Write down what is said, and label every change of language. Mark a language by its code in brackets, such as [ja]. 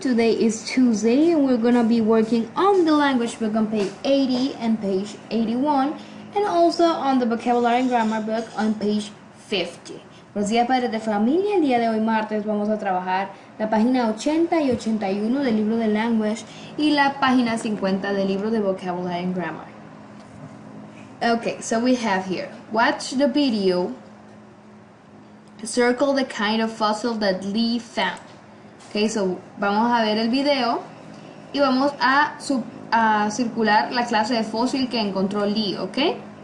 [en] Today is Tuesday and we're gonna be working on the language book on page 80 and page 81 and also on the vocabulary and grammar book on page 50. [es] Buenos días, padres de familia. El día de hoy martes vamos a trabajar la página 80 y 81 del libro de language y la página 50 del libro de vocabulary and grammar. [en] Okay, so we have here, watch the video, circle the kind of fossil that Lee found. [es] Okay, so vamos a ver el video y vamos a circular la clase de fósil que encontró Lee, ¿ok?